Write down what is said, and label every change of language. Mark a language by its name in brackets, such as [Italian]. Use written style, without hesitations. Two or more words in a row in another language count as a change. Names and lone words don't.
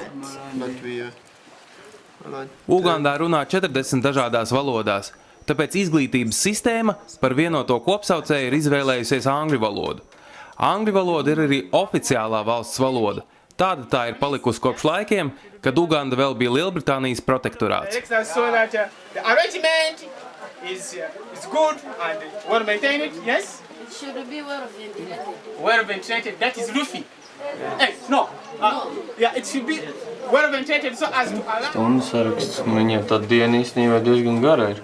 [Latvian] Ugandā runā 40 dažādās valodās, tāpēc izglītības sistēma par vienoto kopsaucēju ir izvēlējusies angļu valodu. Angļu valoda ir arī oficiālā valsts valoda. Tāda tā ir palikusi kopš laikiem, kad Uganda vēl bija Lielbritānijas protektorāts. [English] The arrangement is good and well maintained, yes? It should be well ventilated. Well ventilated, that is roofing. Hey, no. Yeah, it should be well ventilated so as to allow... [Latvian] Stundu saraksts. Viņiem tā diena īstenībā diezgan gara ir.